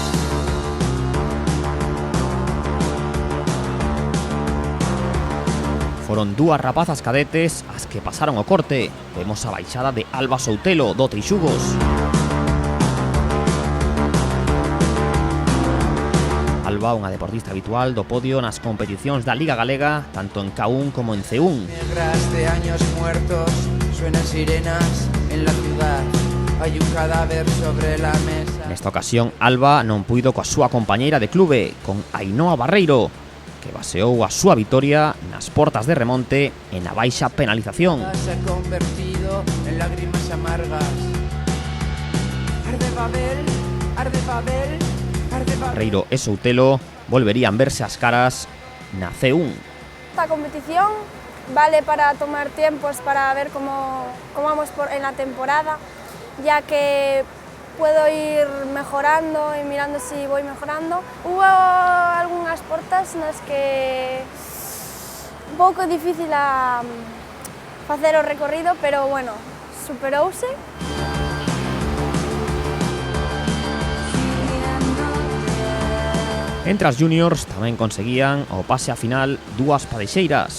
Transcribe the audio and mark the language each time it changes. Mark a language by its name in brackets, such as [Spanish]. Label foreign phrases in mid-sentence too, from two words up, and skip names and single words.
[Galician] Foron dúas rapazas cadetes as que pasaron o corte. Vemos a baixada de Alba Soutelo do Trixugos. Alba, unha deportista habitual do podio nas competicións da Liga Galega, tanto en K1 como en C1. [Spanish] Negras de años muertos, suenan sirenas en la ciudad. Hay un cadáver sobre la mesa. [Galician] Nesta ocasión, Alba non puido coa súa compañeira de clube, con Ainhoa Barreiro, que baseou a súa vitoria nas portas de remonte e na baixa penalización. [Spanish] Se ha convertido en lágrimas amargas. Arde Babel, arde Babel, arde Babel. [Galician] Barreiro e Soutelo volverían verse as caras na C1. [Spanish] Esta competición vale para tomar tiempos para ver cómo vamos en la temporada, ya que puedo ir mejorando y mirando si voy mejorando. [Galician] Hubo algunhas portas nas que un pouco difícil a facer o recorrido, pero bueno, superouse. Entre as juniors tamén conseguían o pase a final dúas padexeiras.